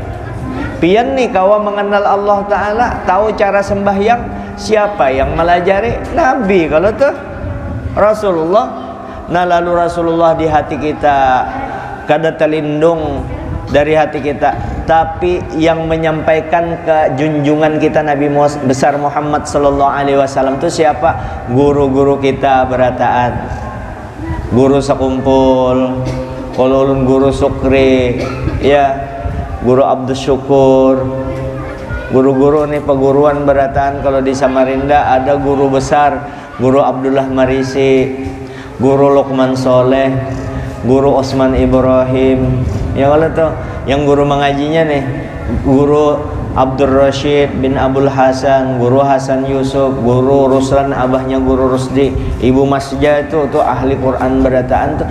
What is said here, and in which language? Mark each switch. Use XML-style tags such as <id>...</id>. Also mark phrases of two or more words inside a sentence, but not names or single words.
<bjn>Pian nih kau mengenal Allah Ta'ala, tahu cara sembahyang, siapa yang melajari? Nabi. Kalau tuh Rasulullah. Nah lalu Rasulullah di hati kita, kada terlindung dari hati kita.</bjn> <id>Tapi yang menyampaikan ke junjungan kita Nabi besar Muhammad</id> <ar>صلى الله عليه وسلم</ar> <id>itu siapa?</id> <bjn>Guru-guru kita berataan. Guru sekumpul, kalau ulun guru Sukri, ya, guru Abdus Syukur. Guru-guru nih peguruan berataan.</bjn> <id>Kalau di Samarinda ada guru besar, guru Abdullah Marisi, guru Luqman Soleh, guru Osman Ibrahim.</id> <bjn>Ya kalau tuh yang guru mengajinya nih, guru Abdul Rashid bin Abdul Hasan, guru Hasan Yusuf, guru Ruslan abahnya guru Rusdi, ibu Masja itu tuh ahli Quran berataan tuh.</bjn>